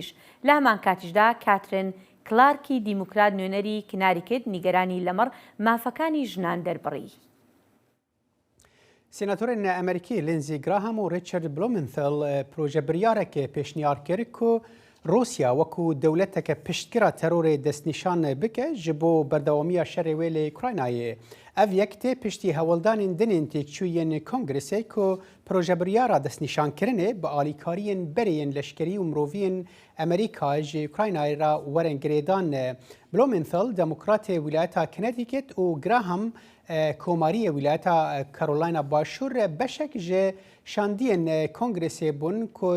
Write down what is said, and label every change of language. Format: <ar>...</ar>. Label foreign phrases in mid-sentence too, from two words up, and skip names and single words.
<ckb>لە هەمان کاتیشدا کاترین کلارکی دیموکرات نوێنەری کناری کرد نیگەرانی لەمەڕ مافەکانی ژنان دەربڕی.</ckb> <ku>سێناتۆرên ئەمریکی لنزی گراهام و ریچارد بلومنتھل پرۆژە بریارێکە پێشنیار کرد و رووسیا وەکو دەولەتێکە پشتگیرە تەرۆرێ دەستنیشان بکە ji بۆ بەردەوامیە شەڕێ wê lê Ukraynayê. Ev yek tê piştî hewildanên dinên têkçûyên Kongresê ku projebiryara destnîşankirinê bi alîkariyên bereyên leşkerî û miroviyên Amerîka ji Ukraynayê ra werin girêdan. Blumenthal Demokratê Wilayeta Connecticut û Graham Komariyê Wilayeta Carolina Başûr beşek ji şandiyên Kongresê bûn ku</ku>